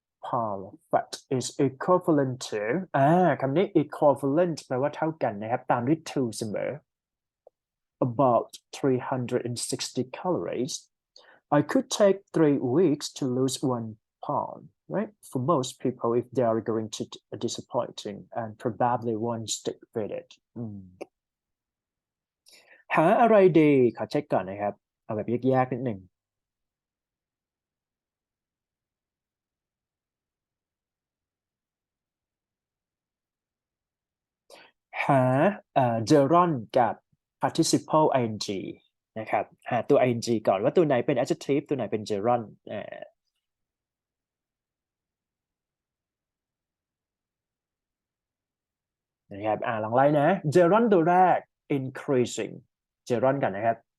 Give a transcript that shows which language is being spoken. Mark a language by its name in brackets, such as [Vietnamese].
[English] Pound fat is equivalent to [Thai] คำนี้ [English] equivalent [Thai] แปลว่าเท่ากันนะครับตามด้วย [English] to เสมอ about 360 calories. I could take 3 weeks to lose 1 pound, right? For most people, if they are going to disappointing and probably won't stick with it. [Thai] หาอะไรดีขอเช็คก่อนนะครับเอาแบบยากๆนิดหนึ่ง หาgerund กับ participle ing นะครับหาตัว ing ก่อนว่าตัวไหนเป็น adjective ตัวไหนเป็น gerund นะครับลองไล่นะ gerund ตัวแรก increasing gerund กันนะครับ